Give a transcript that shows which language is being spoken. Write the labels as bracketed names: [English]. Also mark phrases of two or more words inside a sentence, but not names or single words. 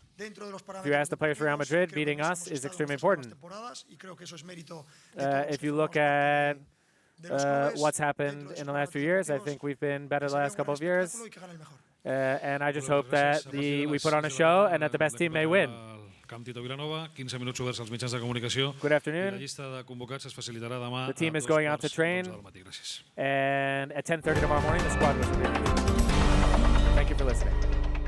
[English] If you ask the players for Real Madrid, beating us is extremely important. If you look at what's happened in the last few years, I think we've been better the last couple of years. And I just hope that we put on a show and that the best team may win. [Catalan] Camp Tito Vilanova, 15 minuts oberts als mitjans de comunicació. [English] Good afternoon. [Catalan] I la llista de convocats es facilitarà demà. [English] The team is going out to train, and at 10:30 tomorrow morning, the squad was reviewed. Thank you for listening.